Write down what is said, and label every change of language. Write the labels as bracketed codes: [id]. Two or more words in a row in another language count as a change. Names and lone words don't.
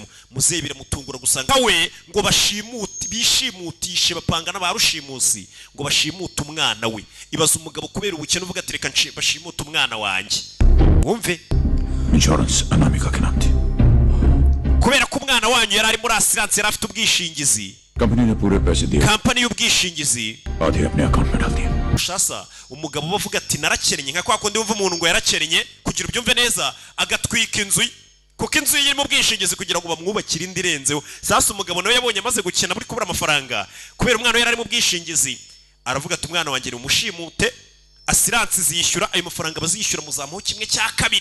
[rw] Muzehe biramutungura gusanga we ngo bishimutishe bapanga n'abarushimusi ngo bashimute umwana we. Ibaza umugabo kubera ubukene uvuga ati reka bashimute umwana wanjye. Wumve insurance anamika kinamti, kubera ko umwana wanyu yari ari muri assurance, yari afite ubwishingizi. [hi] कंपनी ने पूरे पैसे दिए, [rw] kampani y'ubwishingizi [hi] आधे अपने अकाउंट में डाल दिए. [rw] Shasa umugabo bavuga ati narakerenye, nka kwa kundi wumva umuntu ngo yarakerenye kugira ubyumve neza agatwika inzu, kuko inzu iri mu bwishingizi kugira ngo bamwubakire indi renzeho. Sasa umugabo nawe yabonye amaze gukena muri kubura amafaranga kubera umwana we yari ari mu bwishingizi, aravuga ati umwana wanjye umushimute, assurance zishyura ayo mafaranga bazishyura muzamuho kimwe cya kabiri.